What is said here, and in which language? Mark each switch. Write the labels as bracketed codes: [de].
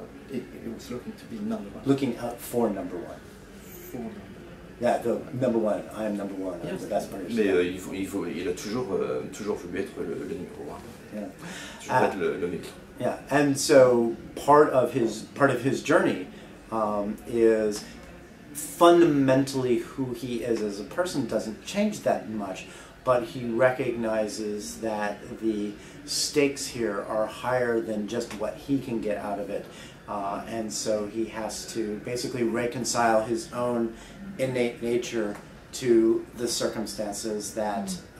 [en] It was looking to be number one. Looking out for number one. For number one. Yeah, the number one. I am number one. I'm the best person. [fr] Mais il a toujours voulu être le numéro un. [en] Yeah. [fr] Toujours être le meilleur. [en] Yeah, and so part of his journey is fundamentally who he is as a person doesn't change that much, but he recognizes that the stakes here are higher than just what he can get out of it, and so he has to basically reconcile his own innate nature to the circumstances that